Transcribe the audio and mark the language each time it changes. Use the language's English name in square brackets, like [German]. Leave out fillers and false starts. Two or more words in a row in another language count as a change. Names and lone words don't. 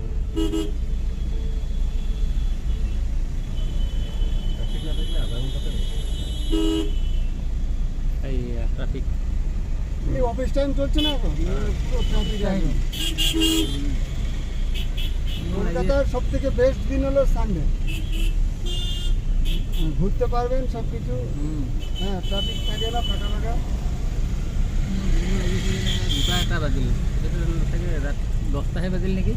[Bangla] এই ট্রাফিক এই [English] office time [Bangla] চলছে না এখন ট্রাফিক আছে। কলকাতার সব থেকে বেস্ট দিন হলো সানডে, ঘুরতে পারবেন সব কিছু। হ্যাঁ, ট্রাফিক থাকে না, ফাঁকা ফাঁকা। [Assamese] দুটা এটা বাজিল, চাগে ৰাত 10টাহে বাজিল নেকি?